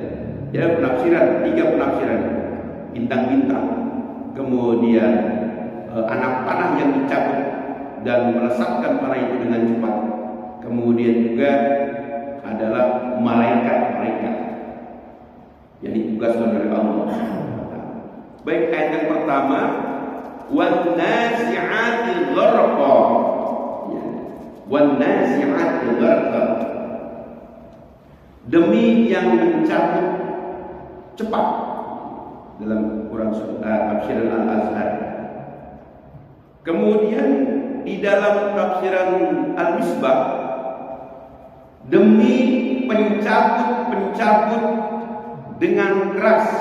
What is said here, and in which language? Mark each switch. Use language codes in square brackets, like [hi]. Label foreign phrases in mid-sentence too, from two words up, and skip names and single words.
[id] Jadi penafsiran, 3 penafsiran: bintang-bintang, kemudian anak panah yang dicabut dan melesatkan panah itu dengan cepat, kemudian juga adalah malaikat-malaikat yang ditugaskan oleh Allah. Baik, ayat yang pertama, [ar] والنازعات غرقا، والنازعات غرقا, [id] demi yang mencabut cepat, dalam Quran tafsiran Al-Azhar. Kemudian di dalam tafsiran Al-Misbah, demi pencabut dengan keras.